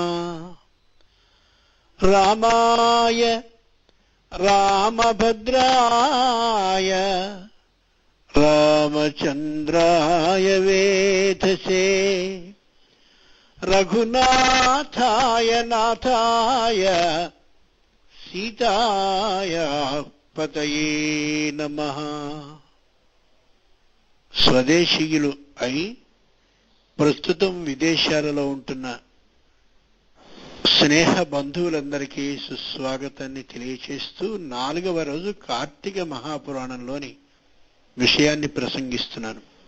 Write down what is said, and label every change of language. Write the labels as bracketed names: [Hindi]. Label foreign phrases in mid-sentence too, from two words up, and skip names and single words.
[Sanskrit] रामाय रामभद्राय रामचंद्राय वेधसे रघुनाथाय नाथाय सीताय पतये नमः। [Telugu] స్వదేశీయులు అయి ప్రస్తుతం విదేశాలలో ఉంటున్న స్నేహ బంధువులందరికీ సుస్వాగతాన్ని తెలియచేస్తూ 4వ రోజు కార్తీక మహాపురాణంలోని విషయాన్ని ప్రసంగిస్తున్నాను.